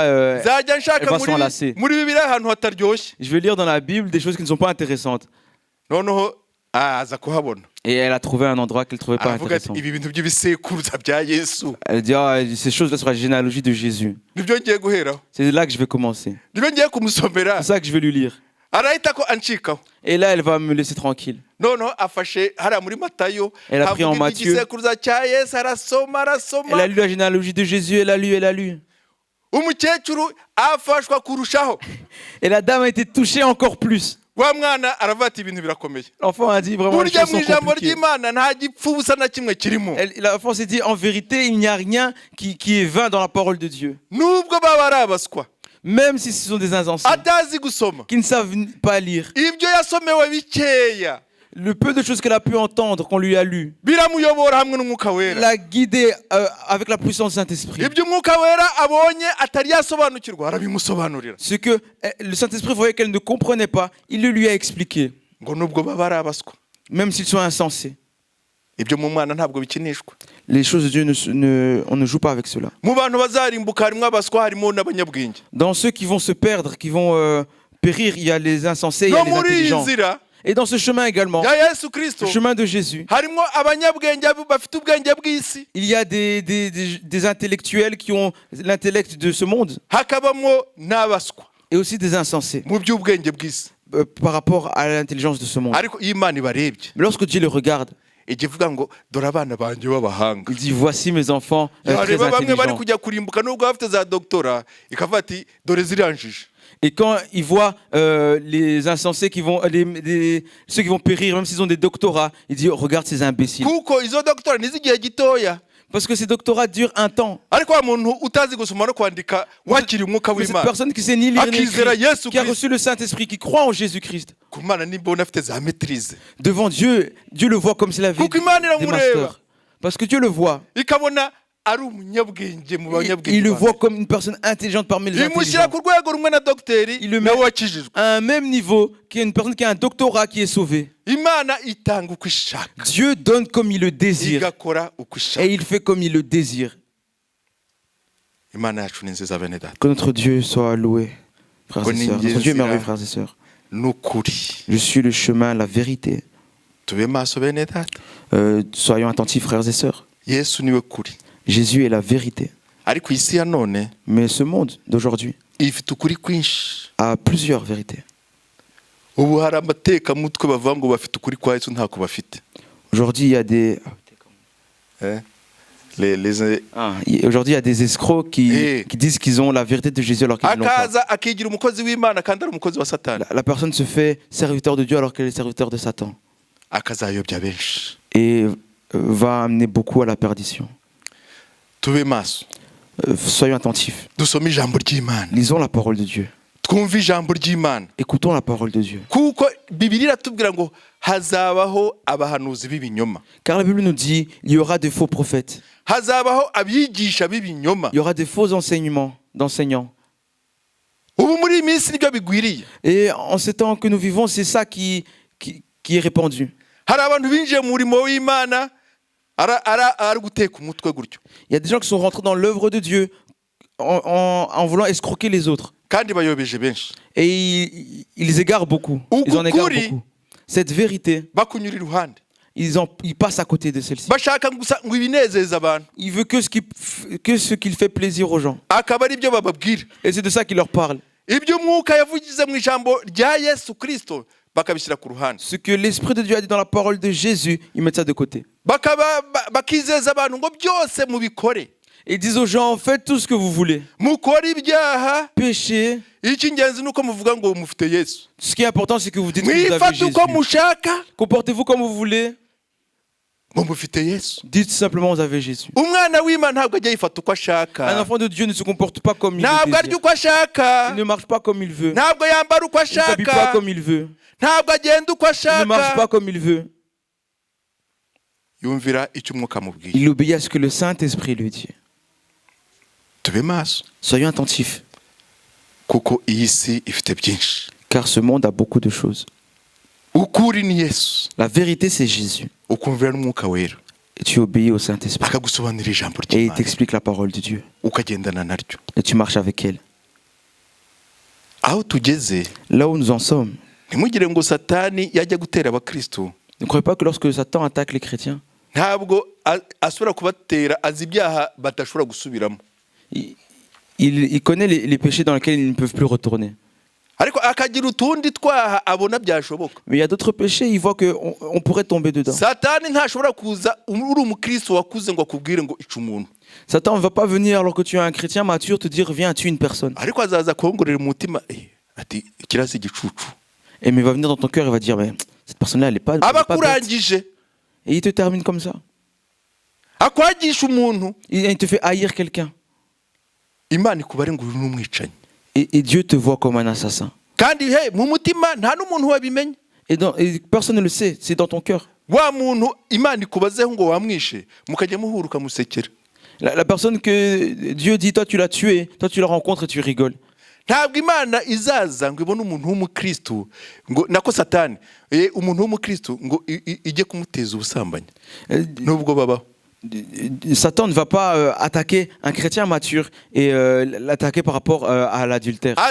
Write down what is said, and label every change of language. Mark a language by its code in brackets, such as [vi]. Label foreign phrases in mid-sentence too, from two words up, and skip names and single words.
[rw] Nzajya nshaka [fr] elle va s'enlacer. [rw] muri Bibiliya ahantu hataryoshye. [fr] Je vais lire dans la Bible des choses qui ne sont pas intéressantes. [rw] Noneho aza kuhabona. [fr] Et elle a trouvé un endroit qu'elle ne trouvait pas [rw] Aravuga ati [fr] intéressant. [rw] ibi bintu by'ibisekuruza bya Yesu [fr] Elle dit ces choses-là sur la généalogie de Jésus. [rw] nibyo ngiye guheraho. [fr] C'est là que je vais commencer. [rw] Nibyo ngiye kumusomera. [fr] C'est ça que je vais lui lire. [rw] Arahita ko ancikaho. [fr] Et là, elle va me laisser tranquille. [rw] Noneho afashe hariya muri Matayo. [fr] Elle a pris en [rw] havuga [fr] Matthieu. [rw] igisekuruza cya Yesu arasoma. [fr] Elle a lu la généalogie de Jésus, elle a lu. [rw] Umukecuru afashwa kurushaho. [fr] Et la dame a été touchée encore plus. [rw] Wa mwana aravuga ati ibintu birakomeye. [fr] L'enfant a dit vraiment les [rw] Burya [fr] choses [rw] mu [fr] sont [rw] ijambo [fr] compliquées. [rw] ry'Imana nta gipfu busa na kimwe kirimo. [fr] L'enfant s'est dit en vérité, il n'y a rien qui est vain dans la parole de Dieu. [rw] Nubwo baba ari abaswa [fr] Même si ce sont des insensés [rw] atazi gusoma [fr] qui ne savent pas lire. [rw] ibyo yasomewe bikeya [fr] Le peu de choses qu'elle a pu entendre, qu'on lui a lu, [rw] biramuyobora hamwe n'umwuka wera. [fr] l'a guidée avec la puissance du Saint-Esprit. [rw] Ibyo umwuka wera abonye atari yasobanukirwa arabimusobanurira. [fr] Ce que le Saint-Esprit voyait qu'elle ne comprenait pas, il le lui a expliqué, [rw] Ngo nubwo baba ari abaswa [fr] même s'ils sont insensés. [rw] ibyo mu mwana ntabwo bikinishwa. [fr] Les choses de Dieu, on ne joue pas avec cela. [rw] Mu bantu bazarimbuka harimo abaswa harimo n'abanyabwenge. [fr] Dans ceux qui vont se perdre, qui vont périr, il y a les insensés, il y [rw] No [fr] a les [rw] muri iyi [fr] intelligents. [rw] nzira [fr] Et dans ce chemin également, [rw] ya Yesu Kristo [fr] le chemin de Jésus, [rw] harimo abanyabwenge bafite ubwenge bw'isi, [fr] il y a des intellectuels qui ont l'intellect de ce monde [rw] hakabamo n'abaswa [fr] et aussi des insensés [rw] mu by'ubwenge bw'isi. [fr] par rapport à l'intelligence de ce monde. [rw] Ariko iyo Imana ibarebye [fr] Mais lorsque Dieu le regarde, [rw] ijya ivuga ngo dore abana banjye b'abahanga. [fr] il dit voici mes enfants très [rw] Yareba bamwe bari [fr] intelligents. [rw] kujya kurimbuka nubwo bafite za doctora ikavuga ati dore ziranjije. [fr] Et quand il voit les insensés qui vont, ceux qui vont périr, même s'ils ont des doctorats, il dit regarde ces imbéciles. [rw] Kuko izo doctora n'izigihe gitoya. [fr] Parce que ces doctorats durent un temps. [rw] Ariko wa muntu utazi gusoma no kwandika wakiri umwuka [fr] Mais cette [rw] w'Imana [fr] personne qui sait ni lire ni [rw] akizera [fr] écrire, [rw] Yesu [fr] qui a [rw] Kristo [fr] reçu le Saint-Esprit, qui croit en Jésus-Christ, [rw] ku Mana nimbona afite za maîtrise [fr] devant Dieu, Dieu le voit comme c'est la vie [rw] kuko Imana [fr] des [rw] iramureba [fr] masters. Parce que Dieu le voit. [rw] ikabona ari umunyabwenge mu banyabwenge. [fr] Il le voit comme une personne intelligente parmi les [rw] imushyira [fr] intelligents. [rw] ku rwego rumwe na dogiteri [fr] Il le met [rw] nawe wakijijwe. [fr] à un même niveau qu'une personne qui a un doctorat qui est sauvée. [rw] Imana itanga uko ishaka [fr] Dieu donne comme il le désire [rw] igakora uko ishaka. [fr] et il fait comme il le désire. [rw] Imana yacu ni nziza bene data [fr] Que notre Dieu soit loué, frères et sœurs. Notre Dieu est merveilleux, frères et sœurs. [rw] n'ukuri. [fr] Je suis le chemin, la vérité. [rw] Tube maso bene data. [fr] Soyons attentifs, frères et sœurs. [rw] Yesu niwe kuri. [fr] Jésus est la vérité. [rw] Ariko isi ya none [fr] Mais ce monde d'aujourd'hui [rw] ifite ukuri kwinshi. [fr] a plusieurs vérités. [rw] Ubu hari amatekamutwe bavuga ngo bafite ukuri kwa Yesu ntako bafite. [fr] Aujourd'hui, il y a des... Aujourd'hui, il y a des escrocs qui disent qu'ils ont la vérité de Jésus alors qu'ils ne l'ont pas. [rw] Akaza akigira umukozi w'Imana kandi ari umukozi wa Satani. [fr] La personne se fait serviteur de Dieu alors qu'elle est serviteur de Satan. [rw] Akazayobya benshi. [fr] Et va amener beaucoup à la perdition. [rw] Tube maso. [fr] Soyons attentifs. [rw] Dusome ijambo ry'Imana. [fr] Lisons la parole de Dieu. [rw] Twumve ijambo ry'Imana. [fr] Écoutons la parole de Dieu. [rw] Kuko Bibiliya iratubwira ngo hazabaho abahanuzi b'ibinyoma. [fr] Car la Bible nous dit il y aura des faux prophètes. [rw] Hazabaho abigisha b'ibinyoma. [fr] Il y aura des faux d'enseignants. [rw] Ubu muri iyi minsi nibyo bigwiriye. [fr] Et en ces temps que nous vivons, c'est ça qui est répandu. [rw] Hari abantu binjiye mu murimo w'Imana ari guteka umutwe gutyo. [fr] Il y a des gens qui sont rentrés dans l'œuvre de Dieu en voulant escroquer les autres. [rw] Kandi bayobeje benshi. [fr] Et ils égarent beaucoup. Ils en égarent beaucoup. Cette vérité, [rw] Bakunyura iruhande. [fr] ils passent à côté de celle-ci. [rw] Bashaka gusa ngo ibinezeza abantu. [fr] Il veut que ce qu'il fait plaisir aux gens. [rw] Akaba ari byo bababwira. [fr] Et c'est de ça qu'il leur parle. [rw] Ibyo umwuka yavugize mu ijambo rya Yesu Kristo bakabishyira ku ruhande. [fr] Ce que l'Esprit de Dieu a dit dans la parole de Jésus, ils mettent ça de côté. [rw] Bakizeza abantu ngo byose mubikore. [fr] Et ils disent aux gens, faites tout ce que vous voulez. [rw] Mukore ibyaha. [fr] Péchez. [rw] Icy'ingenzi nuko muvuga ngo mufite Yesu. [fr] Ce qui est important, c'est que vous dites que vous avez [rw] Mwifate [fr] Jésus. [rw] uko mushaka. [fr] Comportez-vous comme vous voulez. [rw] Ngo mufite Yesu. [fr] Dites simplement vous avez Jésus. [rw] Umwana w'Imana ntabwo ajya yifata uko ashaka. [fr] Un enfant de Dieu ne se comporte pas comme il le [rw] Ntabwo arya [fr] désire. [rw] uko ashaka. [fr] Il ne marche pas comme il veut. [rw] Ntabwo yambara uko [fr] Il ne s'habille pas [rw] ashaka. [fr] comme il veut. [rw] Ntabwo agenda uko [fr] Il ne marche [rw] ashaka. [fr] pas comme il veut. [rw] yumvira icyo umwuka amubwiye. [fr] Il obéit à ce que le Saint-Esprit lui dit. [rw] Tube maso [fr] Soyons attentifs, [rw] kuko iyi si ifite byinshi. [fr] car ce monde a beaucoup de choses. [rw] Ukuri ni Yesu, [fr] La vérité, c'est Jésus. [rw] ukumvira n'umwuka wera, [fr] Et tu obéis au Saint-Esprit. [rw] akagusobanurira ijambo [fr] Et il [rw] ry'Imana, [fr] t'explique la parole de Dieu. [rw] ukagendana naryo. [fr] Et tu marches avec elle. [rw] Aho tugeze, [fr] Là où nous en sommes, [rw] ntimugire ngo Satani yajya gutera abakristo, [fr] ne croyez pas que lorsque Satan attaque les chrétiens, [rw] ntabwo asubira kubatera azi ibyaha badashobora gusubiramo. [fr] il connaît les péchés dans lesquels ils ne peuvent plus retourner. [rw] Ariko akagira utundi twaha abona byashoboka. [fr] Mais il y a d'autres péchés, il voit qu'on pourrait tomber dedans. [rw] Satani ntashobora kuza uri umukristo wakuze ngo akubwire ngo ica umuntu. [fr] Satan ne va pas venir alors que tu es un chrétien mature te dire viens tue une personne. [rw] Ariko azaza kongorera umutima ati kirasi igicucu. [fr] Et mais il va venir dans ton cœur et va dire mais cette personne-là elle est pas bête. [rw] Abakurangije. [fr] Et il te termine comme ça. [rw] Akwagisha umuntu. [fr] Il te fait haïr quelqu'un. [rw] Imana ikubare ngo uri n'umwicanyi. [fr] Et Dieu te voit comme un assassin. [rw] Kandi mu mutima nta n'umuntu wabimenye. [fr] Et personne ne le sait, c'est dans ton cœur. [rw] Wa muntu Imana ikubazeho ngo wamwishe mukajya muhura ukamusekera. [fr] La personne que Dieu dit toi tu l'as tué, toi tu la rencontres et tu rigoles. [rw] Ntabwo Imana izaza ngo ibone umuntu w'umukristo ngo nako Satani umuntu w'umukristo ngo ijye kumuteza ubusambanyi. Nubwo babaho. [fr] Satan ne va pas attaquer un chrétien mature et l'attaquer par rapport à l'adultère.